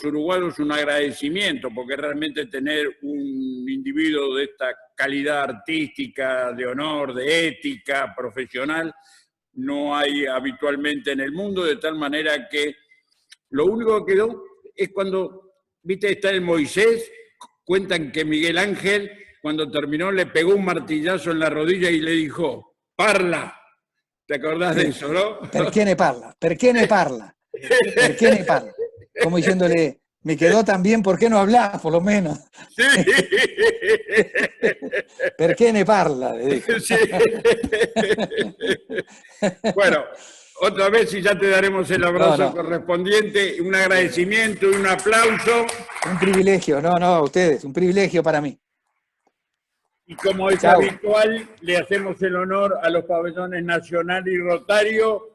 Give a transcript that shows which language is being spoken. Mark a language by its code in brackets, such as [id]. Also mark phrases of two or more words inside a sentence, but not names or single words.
[es] uruguayos un agradecimiento, porque realmente tener un individuo de esta calidad artística, de honor, de ética, profesional, no hay habitualmente en el mundo, de tal manera que lo único que quedó es cuando, viste, está el Moisés, cuentan que Miguel Ángel, cuando terminó, le pegó un martillazo en la rodilla y le dijo, parla. ¿Te acordás de eso, no? [it] ¿Per qué ne parla? ¿Per qué ne parla? ¿Per qué ne parla? [es] Como diciéndole, me quedó tan bien, ¿por qué no hablas, por lo menos? Sí. [it] ¿Per qué ne parla? [es] Le dijo. Sí. Bueno, otra vez y ya te daremos el abrazo correspondiente, un agradecimiento y un aplauso. Un privilegio, no, ustedes, un privilegio para mí. Y como es habitual, le hacemos el honor a los pabellones Nacional y Rotario.